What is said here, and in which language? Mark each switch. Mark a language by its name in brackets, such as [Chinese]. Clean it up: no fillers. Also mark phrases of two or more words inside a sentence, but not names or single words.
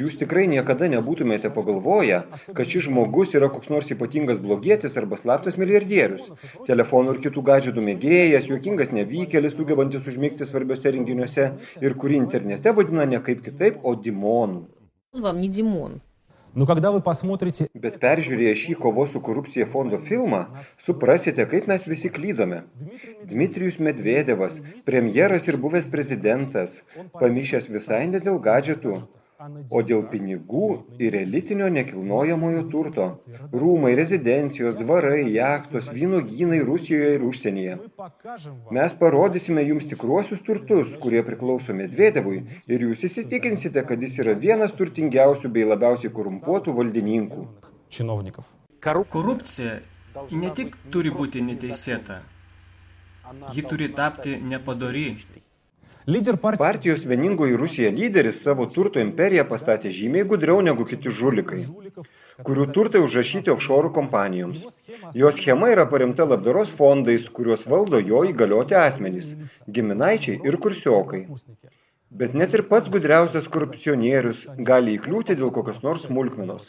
[Lithuanian] tikrai niekada nebūtumėte pagalvoję, kad šis žmogus yra koks nors ypatingas blogietis arba slaptas milijardierius, telefonų ir kitų gadžetų mėgėjas, juokingas nevykėlis, sugebantis užmigti svarbiuose renginiuose ir kurį internete vadina ne kaip kitaip, o Dimonu. [Russian] Он вам не Димон. Но когда вы посмотрите... [Lithuanian] Bet peržiūrėję šį kovos su korupcija fondo filmą, suprasite, kaip mes visi klydome. Dmitrijus Medvedevas, premjeras ir buvęs prezidentas, pamišęs visai ne dėl gadžetų, o dėl pinigų ir elitinio nekilnojamojo turto. Rūmai, rezidencijos, dvarai, jachtos, vynogynai Rusijoje ir užsienyje. Mes parodysime jums tikruosius turtus, kurie priklauso Medvedevui, ir jūs įsitikinsite, kad jis yra vienas turtingiausių bei labiausiai korumpuotų valdininkų. [Russian] Чиновников. [Lithuanian] Korupcija ne tik turi būti neteisėta, ji turi tapti nepadori. [Russian] Лидер партии... [Lithuanian] Partijos Vieningoji Rusija lyderis savo turto imperiją pastatė žymiai gudriau negu kiti žulikai, kurių turtai užrašyti offshore kompanijoms. Jo schema yra paremta labdaros fondais, kuriuos valdo jo įgalioti asmenys, giminaičiai ir kursiokai. Bet net ir pats gudriausias korupcionierius gali įkliūti dėl kokios nors smulkmenos.